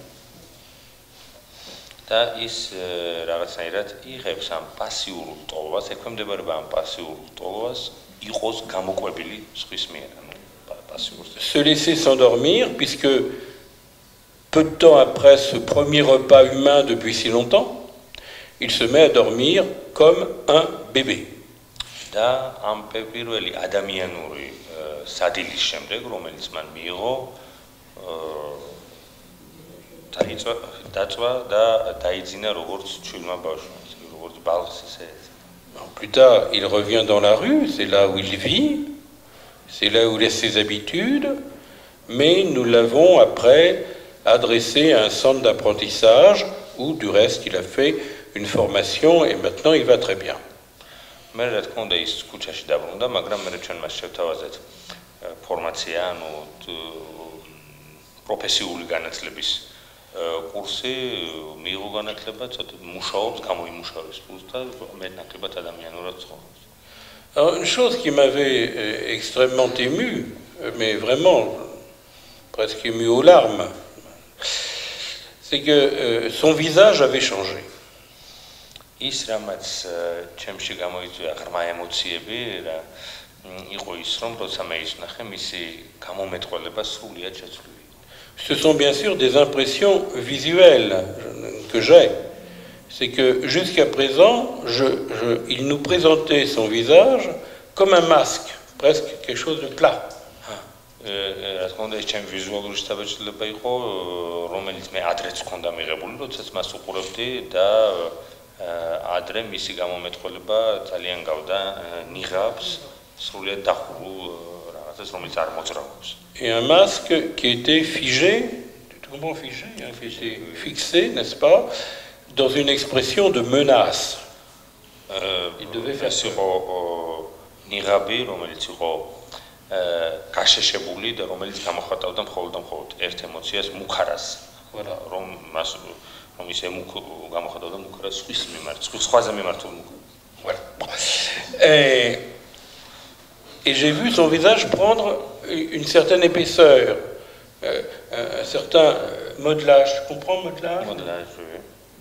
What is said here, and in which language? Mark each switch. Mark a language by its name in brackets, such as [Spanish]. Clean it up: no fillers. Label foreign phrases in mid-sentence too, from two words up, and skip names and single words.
[French] Se laisser s'endormir, puisque peu de temps après ce premier repas humain depuis si longtemps, il se met à dormir comme un bébé. [Georgian] და ამ პირველი ადამიანური სადილის შემდეგ, რომელიც მან მიიღო, დაწვა და დაიძინა როგორც ჩვილმა ბავშვმა, როგორც ბალხს ისე. [French] Plus tard, il revient dans la rue, c'est là où il vit, c'est là où il a ses habitudes, mais nous l'avons après adressé à un centre d'apprentissage où du reste il a fait une formation et maintenant il va très bien. [Georgian] მე რა თქმა უნდა ის ქუჩაში დაბრუნდა, მაგრამ მე ჩვენ მას შევთავაზეთ ფორმაცია, ანუ პროფესიული განათლების კურსი, მიიღო განათლება, ცოტა მუშაობს, გამოიმუშავეს ფულს და მეტნაკლებად ადამიანურად ცხოვრობს. [French] Alors une chose qui m'avait extrêmement ému, mais vraiment presque ému aux larmes, c'est que son visage avait changé. [Georgian] ის რამაც ჩემში გამოიწვია ღრმა ემოციები რა იყო ის რომ როცა მე ის ვნახე მისი გამომეტყველება სრულიად შეცვლილი. [French] Ce sont bien sûr des impressions visuelles que j'ai. C'est que jusqu'à présent, il nous présentait son visage comme un masque, presque quelque chose de plat. [Georgian] რა თქმა უნდა ეს ჩემი ვიზუალური შთაბეჭდილება იყო, რომელიც მე ადრეც მქონდა მიღებული, როდესაც მას უყურებდი და ადრე მისი გამომეტყველება ძალიან გავდა ნიღაბს, სრულიად დახურულ რაღაცას, რომელიც არ მოძრაობს. [French] Et un masque qui était figé, tu comprends figé, qui était fixé, n'est-ce pas, dans une expression de menace. Il devait faire ça. [Georgian] ნიღაბი, რომელიც იყო გაშეშებული და რომელიც გამოხატავდა მხოლოდ ერთ ემოციას, მუქარას. რომ მას [French] Voilà. Et j'ai vu son visage prendre une certaine épaisseur, un certain modelage. Tu comprends modelage? Modelage, oui.